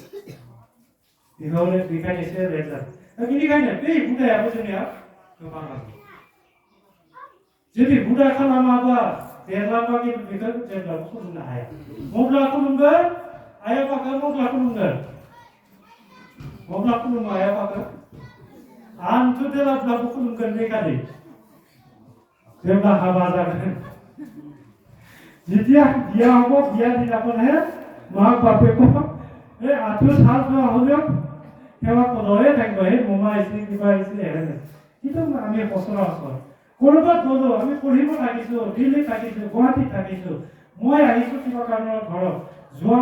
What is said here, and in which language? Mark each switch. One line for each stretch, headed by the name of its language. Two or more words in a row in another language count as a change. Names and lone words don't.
Bodo: बेखायनो एसे लेट जादों दा बेनिखायनो बे हुदायाबो जोंनिया गोबां आरो जुदि हुदा खालामाबा देरलांबा बेखौ जेब्लाबो खुलुमनो हाया मब्ला खुलुमगोन आइ आफाखौ मब्ला खुलुमो आइ आफाखौ आंथ' देलाब्लाबो खुलुमगोन बे खालि जेब्ला हाबा जागोन
Assamese: যেতিয়া বিয়া হ'ব বিয়া দিনাখনহে মাক বাপেকক এই আঁঠু চাল যোৱা হ'লেও সেৱা কলহে থাকিব সেই মোমা আহিছিল কিবা আহিছিল হেৰে কিন্তু আমি সচৰাচৰ কৰবাত গ'লো আমি পঢ়িব থাকিছো দিল্লীত থাকিছো গুৱাহাটীত থাকিছো মই আহিছো কিবা কাৰণৰ ঘৰত যোৱাৰ